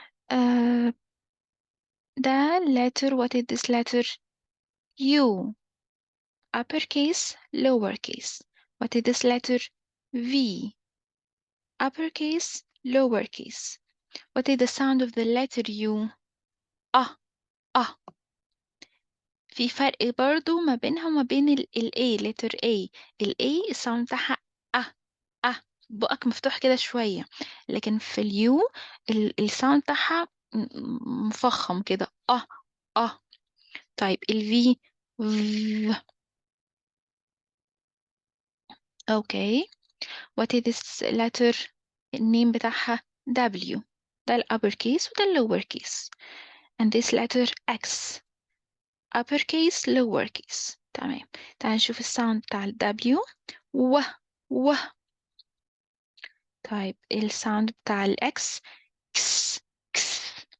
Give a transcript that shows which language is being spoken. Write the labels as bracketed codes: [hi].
[en] uh, ده letter what is this letter؟ U uppercase lowercase. what is this letter؟ V uppercase lowercase. what is the sound of the letter U؟ آه آه. [ar] في فرق برضو ما بينها وما بين ال A letter A. ال A الساوند بتاعها أه بقك مفتوح كده شوية، لكن في اليو الساوند بتاعها مفخم كده اه. طيب الفي v. اوكي. [en] what is this letter؟ [ar] النيم بتاعها [en] W. [ar] ده ال upper case وده ال lower case. [en] and this letter X upper case lower case. تمام. [ar] تعال نشوف الساوند بتاع ال W و و. طيب الساوند بتاع ال X كس كس.